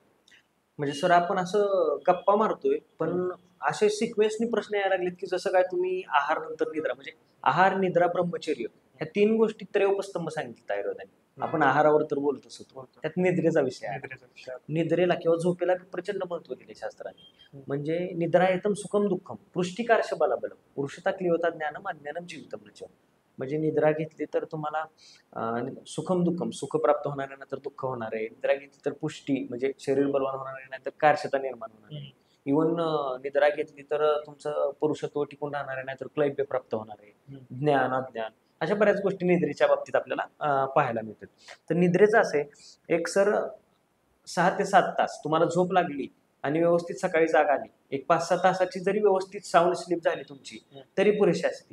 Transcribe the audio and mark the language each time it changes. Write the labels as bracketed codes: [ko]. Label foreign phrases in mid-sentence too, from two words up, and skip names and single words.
[mr] म्हणजे सर आपण असं गप्पा मारतोय, पण असे सिक्वेन्सनी प्रश्न यायला लागलेत की जसं काय तुम्ही आहार नंतर निद्रा, म्हणजे आहार, निद्रा, ब्रह्मचर्य ह्या 3 गोष्टी त्रयोपस्तंभ सांगितलं आयुर्वेदाने. आपण आहारावर तर बोलतोच होतो, बोलतो. त्यात निद्रेचा विषय आहे. निद्रेचा विषय. निद्रेला किंवा झोपेला प्रचंड महत्व दिले शास्त्राने. [sa] म्हणजे निद्रा येतम सुखम दुःखम पुष्टिकारश बलाबलम पुरुषता क्लियोता ज्ञानम अज्ञानम जीवितम मृत्यू. [mr] म्हणजे निद्रा घेतली तर तुम्हाला [sa] सुखम दुःखम, [mr] सुख प्राप्त होणार आहे, नाहीतर दुःख होणार आहे. निद्रा घेतली तर पुष्टी म्हणजे शरीर बलवान होणार आहे, नाहीतर कारशता निर्माण होणार आहे. इव्हन निद्रा घेतली तर तुमचं पुरुषत्व टिकून राहणार आहे, नाहीतर क्लैब्य प्राप्त होणार आहे. ज्ञान अज्ञान अशा बऱ्याच गोष्टी निद्रेच्या बाबतीत आपल्याला पाहायला मिळतात. तर निद्रेचं असे एक सर 6 ते 7 तास तुम्हाला झोप लागली आणि व्यवस्थित सकाळी जाग आली, एक 5-6 तासाची जरी व्यवस्थित [en] sound sleep [mr] झाली तुमची तरी पुरेशी असते.